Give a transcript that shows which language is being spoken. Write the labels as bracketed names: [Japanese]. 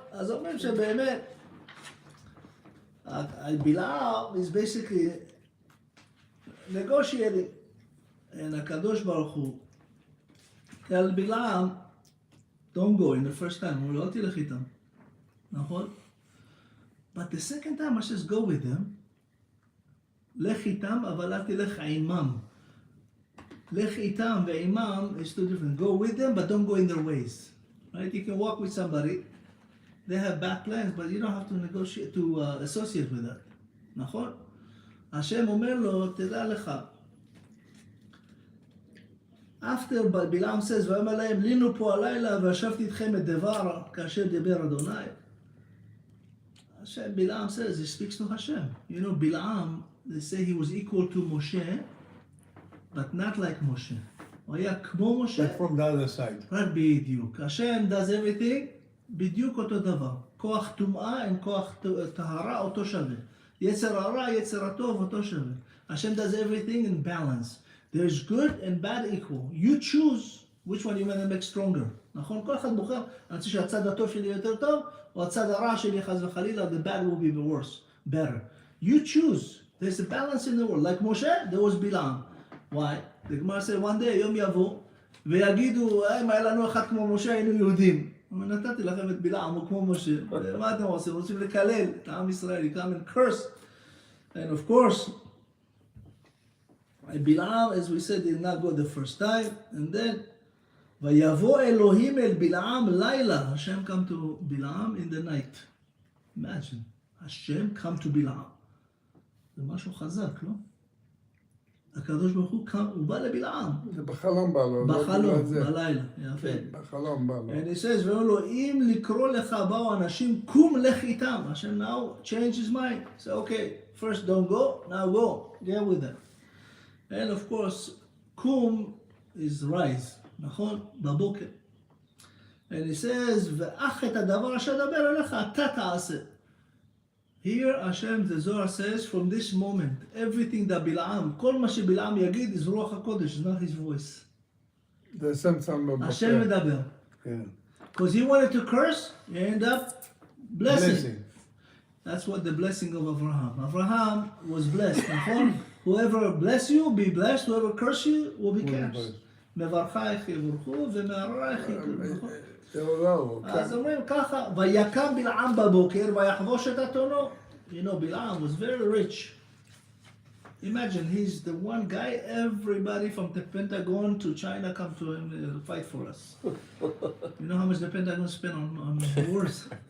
[Hebrew] אז אומרים שבאמת, בלעם [English] is basically negotiating, and [Hebrew] הקדוש ברוך הוא, על בלעם, [English] don't go in the first time, [Hebrew] הוא לא תלך איתם, נכון? [English] But the second time I says go with them, [Hebrew] לך איתם, אבל אל תלך עימם. לך איתם ועימם [English] is two different. Go with them, but don't go in their ways. Right? You can walk with somebody, they have bad plans, but you don't have to negotiate, to associate with that. [Hebrew] נכון? השם אומר לו, תדע לך, [English] after [Hebrew] בלעם [English] says, [Hebrew] ואומר להם, לינו פה הלילה וישבתי איתכם את דבר כאשר דיבר אדוני. [English] השם, בלעם says, he speaks to Hashem. You know, בלעם, they say he was equal to Moshe, but not like Moshe. [Hebrew] הוא היה כמו משה. [English] But from the other side. [Hebrew] רק בדיוק. השם [English] does everything, [Hebrew] בדיוק אותו דבר. כוח טומאה עם כוח טהרה אותו שווה. יצר הרע, יצר הטוב אותו שווה. [English] השם does everything in balance. There's good and bad equal. You choose which one you want to make stronger. [Hebrew] נכון? כל אחד בוחר, אני רוצה שהצד הטוב שלי יותר טוב, או הצד הרע שלי חס וחלילה, [English] the bad will be worse, better. You choose. There's a balance in the world. Like Moshe, there was Bilam. Why? The Gemara said one day, [Hebrew] יום יבוא, ויגידו, אם היה לנו אחד כמו משה, היינו יהודים. נתתי לכם את בלעם, הוא כמו משה. מה אתם עושים? רוצים לקלל את העם ישראל, [English] come and curse. And of course, Bilam, as we said, did not go the first time. And then, [Hebrew] ויבוא אלוהים אל בלעם לילה. [English] Hashem come to Bilam in the night. Imagine, Hashem come to בלעם. [Hebrew] זה משהו חזק, לא? הקדוש ברוך הוא קם, הוא בא לבלעם. זה בחלום בא לו. בחלום, בלילה, יפה. בחלום בא לו. [English] And he says, [Hebrew] ואומר לו, אם לקרוא לך באו אנשים, קום לך איתם. [English] השם now change his mind. Say, okay, first don't go, now go, get with them. And of course, קום is rise, [Hebrew] נכון? בבוקר. [English] And he says, [Hebrew] ואך את הדבר אשר דבר אליך, אתה תעשה. [English] Here Hashem, the Zohara says, from this moment, everything that Bilam, [Hebrew] כל מה שבלעם יגיד, [English] is רוח הקודש, not his voice. [Hebrew] זה השם שם לו בפה. השם מדבר. כן. [English] Because he wanted to curse, he ended up blessing. That's what the blessing of Abraham. Abraham was blessed, נכון? Whoever bless you, be blessed. Whoever curse you, will be cursed. [Hebrew] מברכייך יבורכו ומהררייך יקרו. אז אומרים ככה, ויקם בלעם בבוקר ויחבוש את אתונו. [English] You know, Bilam was very rich. Imagine, he's the one guy, everybody from the Pentagon to China come to him to fight for us. You know how much the Pentagon spent on wars?